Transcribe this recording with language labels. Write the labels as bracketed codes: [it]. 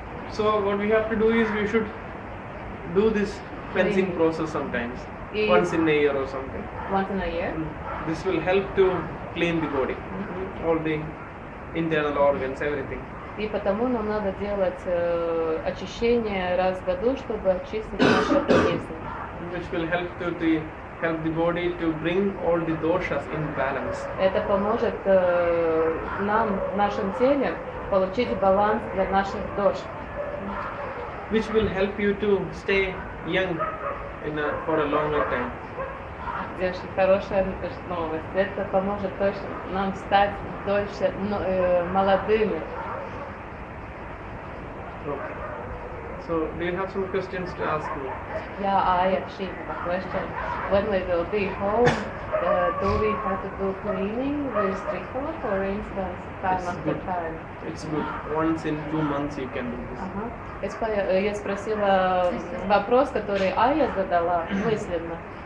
[en] So what we have to do is we should do this cleansing process sometimes, once in a year or something. Once in a year. This will help to clean the body, all the internal organs, everything. [ru] И потому нам надо делать очищение раз в году, чтобы очистить наш организм. [en] Which will help help the body to bring all the doshas in balance. [ru] Это поможет нам в нашем теле получить баланс для наших дош. [en] Which will help you to stay young for a longer time. [ru] Очень хорошая новость. Это поможет точно нам стать дольше молодыми. [en] Okay. So, do you have some questions to ask me? Yeah, I actually have a question. When we will be home, do we have to do cleaning with trickle, for instance, time after time? It's good. Once in 2 months you can do this. [ru] Я спросила вопрос, который Ая задала мысленно.